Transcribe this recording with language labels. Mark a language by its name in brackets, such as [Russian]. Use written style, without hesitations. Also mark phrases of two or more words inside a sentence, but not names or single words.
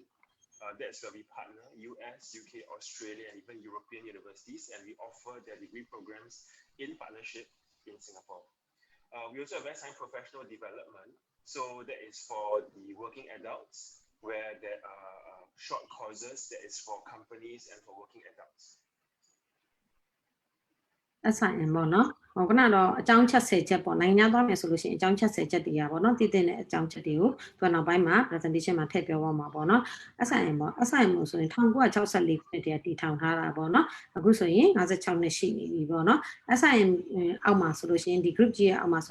[English] That's where we partner US, UK, Australia, and even European universities, and we offer their degree programs in partnership in Singapore. We also have SIM Professional Development. So that is for the working adults, where there are short courses that is for companies and for working adults. [Burmese] SIM ပေါ့နော်ဟိုကကတော့အကြောင်းချက်10ချက်ပေါ့နိုင်ငံသားမယ်ဆိုလို့ရှိရင်အကြောင်းချက်10ချက်တွေကပေါ့နော်တည်တဲ့အကြောင်းချက်တွေကိုသူကနောက်ပိုင်းမှာ presentation မှာထည့်ပြောပါမှာပေါ့နော် SIM ပေါ့ SIM လို့ဆိုရင်1964ခုနှစ်တည်းတည်ထောင်ထားတာပေါ့နော်အခုဆိုရင်56နှစ်ရှိနေပြီပေါ့နော် SIM အောက်မှာဆိုလို့ရှိရင်ဒီ group ကြီးရဲ့အောက်မှာဆို